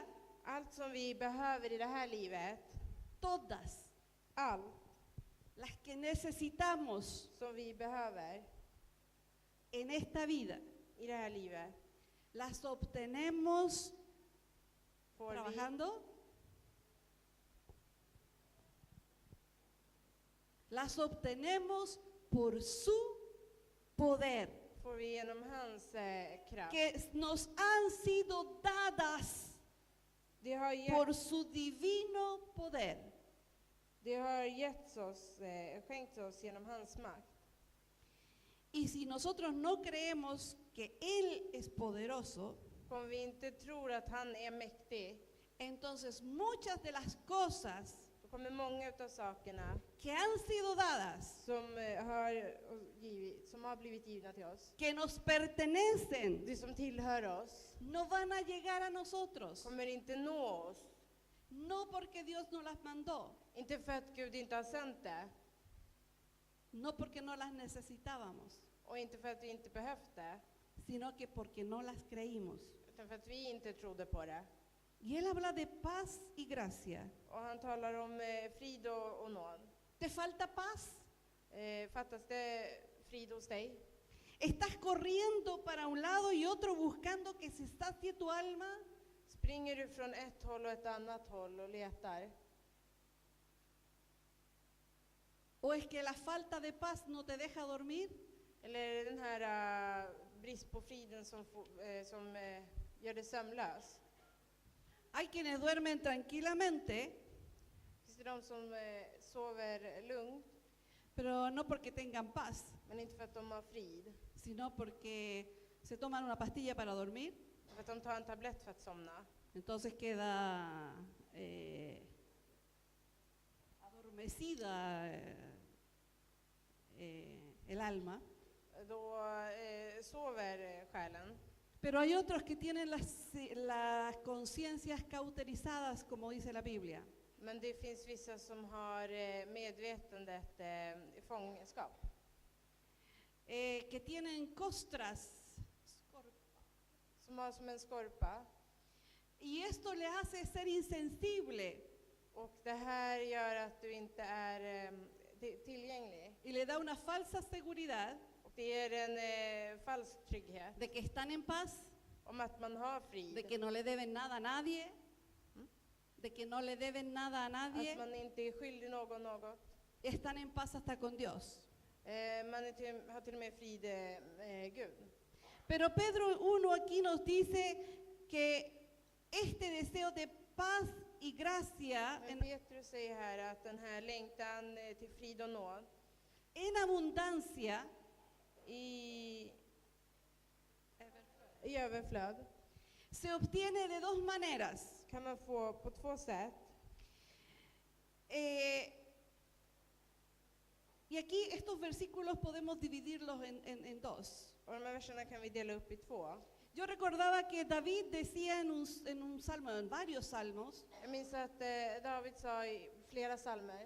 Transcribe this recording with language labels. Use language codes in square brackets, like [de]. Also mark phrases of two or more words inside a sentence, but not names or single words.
[sv] allt som vi behöver i det här livet, [es] todas [sv] allt [es] las que necesitamos [sv] som vi behöver [es] en esta vida, [sv] i det här livet, [es] las obtenemos [sv] får [es] trabajando, las obtenemos por su poder, [sv] vi genom hans kraft. [es] que nos han sido dadas [sv] Det har, [es] por su divino poder. [sv] det har getts oss, skänkt oss genom hans makt. [es] Y si nosotros no creemos que Él es poderoso, [sv] Om vi inte tror att han är mäktig, [es] entonces muchas de las cosas [sv] då kommer många av sakerna [es] que han sido dadas, [sv] som har blivit givna till oss, [es] que nos pertenecen, [sv] det som tillhör oss, [es] no van a llegar a nosotros. [sv] kommer inte nå oss. [es] No porque Dios no las mandó, [sv] Inte för att Gud inte har sänt det, [es] no porque no las necesitábamos, [sv] och inte för att vi inte behövt det, [es] sino que porque no las creímos. [sv] utan för att vi inte trodde på det. [es] Y Él habla de paz y gracia. [sv] Och han talar om frid och nåd. [es] ¿Te falta paz? [sv] Fattas det frid hos dig? [es] ¿Estás corriendo para un lado y otro buscando que se sacie tu alma? [sv] Springer du från ett håll och ett annat håll och letar? [es] ¿O es que la falta de paz no te deja dormir? [sv] Eller är det den här brist på friden som gör dig sömnlös? [es] Hay quienes duermen tranquilamente, [sv] Finns det de som sover lugnt, [es] pero no porque tengan paz, [sv] men inte för att de har frid? [es] sino porque se toman una pastilla para dormir, [sv] För att de tar en tablett för att somna. [es] entonces queda adormecida el alma. [sv] Då sover själen. [es] Pero hay otros que tienen las conciencias cauterizadas, como dice la Biblia. [sv] Men det finns vissa som har medvetandet i fångenskap. [es] Que tienen costras. [sv] Som har som en skorpa. [es] Y esto le hace ser insensible. [sv] Och det här gör att du inte är tillgänglig. [es] Y le da una falsa seguridad [sv] Och det ger en falsk trygghet. [es] de que están en paz, [sv] Om att man har frid. [es] de que no le deben nada a nadie, de que no le deben nada a nadie, [sv] Att man inte är skyldig någon något. [es] están en paz hasta con Dios. [sv] Man har till och med frid med Gud. [es] Pero Pedro 1 aquí nos dice que este deseo de paz y gracia [sv] Men Petrus säger här att den här längtan till frid och nåd [es] en abundancia [sv] i överflöd [es] se obtiene de dos maneras. [sv] kan man få på två sätt. [es] Y aquí estos versículos podemos dividirlos en dos. [sv] Och de här verserna kan vi dela upp i två. [es] Yo recordaba que David decía en un salmo, en varios salmos, [sv] Jag minns att David sa i flera psalmer,